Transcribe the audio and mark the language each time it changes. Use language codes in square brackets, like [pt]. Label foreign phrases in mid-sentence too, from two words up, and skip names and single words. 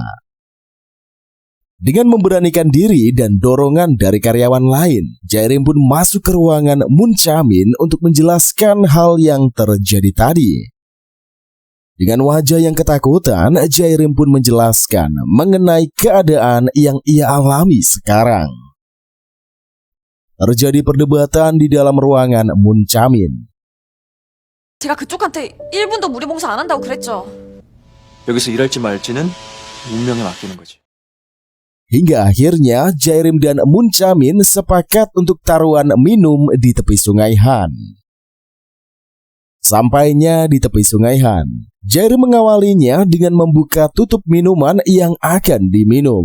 [id] Dengan memberanikan diri dan dorongan dari karyawan lain, Jairim pun masuk ke ruangan Moon Chamin untuk menjelaskan hal yang terjadi tadi. Dengan wajah yang ketakutan, Jairim pun menjelaskan mengenai keadaan yang ia alami sekarang. Terjadi perdebatan di dalam ruangan Moon Chamin. [ko] 제가 그쪽한테 1분도 무리 봉사 안 한다고 그랬죠. 여기서 일할지 말지는 운명에 맡기는 거지. [id] Hingga akhirnya Jairim dan Moon Chamin sepakat untuk taruhan minum di tepi Sungai Han. Sampainya di tepi Sungai Han, Jairim mengawalinya dengan membuka tutup minuman yang akan diminum.